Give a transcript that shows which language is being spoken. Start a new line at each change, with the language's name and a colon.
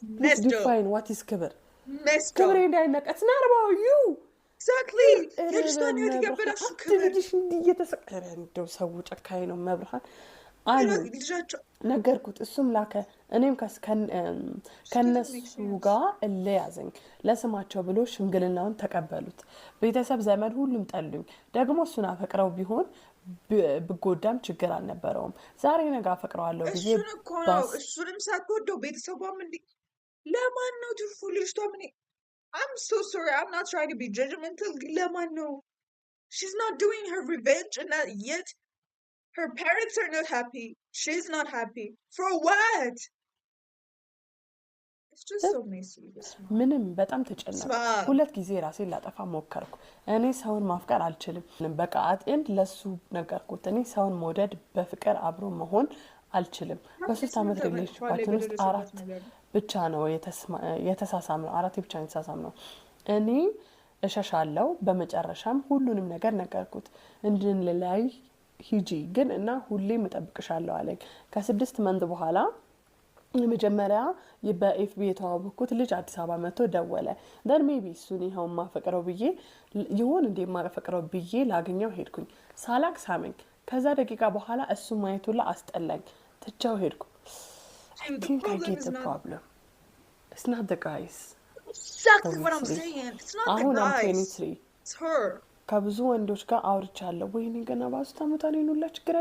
English: Please define what is kibir. Kibir it's not about you. Exactly. You just don't need to get better from kibir.
Amharic: እንደው ሰው ጨካኝ ነው መብርሃን አሉ ነገርኩት እሱም ላከ እኔም ከነሱ ጋር እለያዘኝ ለስማቸው ብሎ ሽምግልናውን ተቀበሉት ቤተሰብ ዘመድ ሁሉም ጠሉኝ ደግሞ እሱን አፈቅረው ቢሆን ብጎዳም ችግር አልነበረውም ዛሬ ነገ አፈቅረዋለሁ ብዬ እሱንም ሳትወደው ቤተሰቧም እንዴ ለማን ነው ትርፉ ልጅቷ ምን
English: I'm so sorry I'm not trying to be judgmental
Amharic: ለማን ነው
English: she's not doing her revenge and not yet her parents are not happy she's not happy for what it's just so messy
Amharic: ምንም በጣም ተጨነቅኩ 2 ጊዜ ራሴን ላጠፋ ሞከርኩ እኔ ሰውን ማፍቀር አልችልም በቃ አጥንት ለሱ ነገርኩት እኔ ሰውን መውደድ በፍቅር አብሮ መሆን አልችልም በ3 አመት ሪሌሽንሺፓችን ውስጥ 4 ብቻ ነው የተሳሳምነው 4 ብቻ ነው የተሳሳምነው እኔ እሸሻለሁ በመጨረሻም ሁሉንም ነገር ነገርኩት እንድንለያይ ሂጂ ግን እና ሁሌም እጠብቅሻለሁ አለኝ ከ6 መንት በኋላ የመጀመሪያ በኤፍቢ የተዋወቅኩት ልጅ አዲስ አበባ መጥቶ ደወለ
English: then maybe
Amharic: እሱን ይሄው ማፈቅረው ብዬ ይሁን እንደ ማፈቅረው ብዬ ላገኘው ሄድኩኝ ሳላክ ሳመኝ ከዛ ደቂቃ በኋላ እሱ ማየቱላ አስጠላኝ ትቻው ሄድኩ
English: I think I get the problem it's not the guys exactly what I'm saying it's not the guys it's her
Amharic: ከብዙ ወንዶች ጋር አውርቻለሁ ወይኔ ገና ባሱ ታመጣለኝ ነው ለችግር